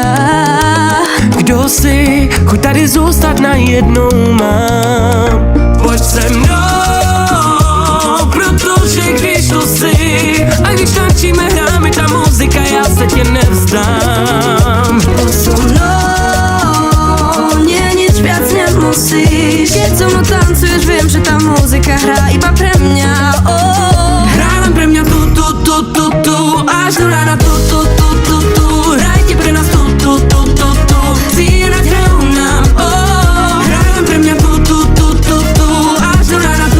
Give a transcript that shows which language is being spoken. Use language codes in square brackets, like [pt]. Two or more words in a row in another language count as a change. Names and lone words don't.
[cs] Kdo si, chuť tady zůstat najednou mám. Pojď se mnou, protože když tu si, a když tančíme, hráme ta muzika, já se tě nevzdám. [sk] So mnou, nie nič viac nemusíš. Keď so mnou tancuješ, viem, že tá muzika hrá iba pre mňa. Hrá len pre mňa tu, až do rána tu. Hrajte pre nás tu. Cíjať hrajú nám, hrá len pre mňa tu, až do rána tu.